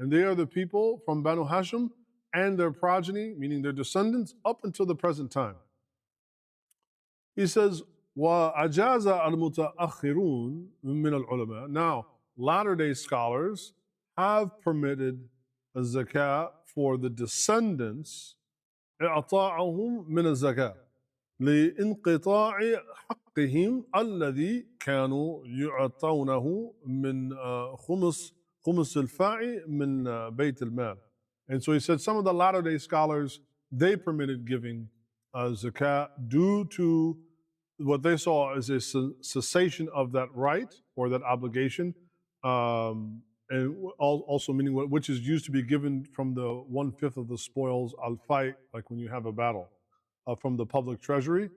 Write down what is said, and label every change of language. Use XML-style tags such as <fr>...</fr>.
<en>And they are the people from Banu Hashim and their progeny, meaning their descendants, up until the present time. He says,</en> <ar>وأجاز المتأخرون من العلماء.</ar> <en>Now, latter-day scholars have permitted a zakah for the descendants,</en> <ar>إعطاءهم من الزكاة لانقطاع حقهم الذي كانوا يعطونه من خمس الفاء من بيت المال.</ar> <en>And so he said some of the latter-day scholars, they permitted giving zakah due to what they saw as a cessation of that right or that obligation, and also meaning which is used to be given from the 1/5 of the spoils al-fight, like when you have a battle, from the public treasury.</en>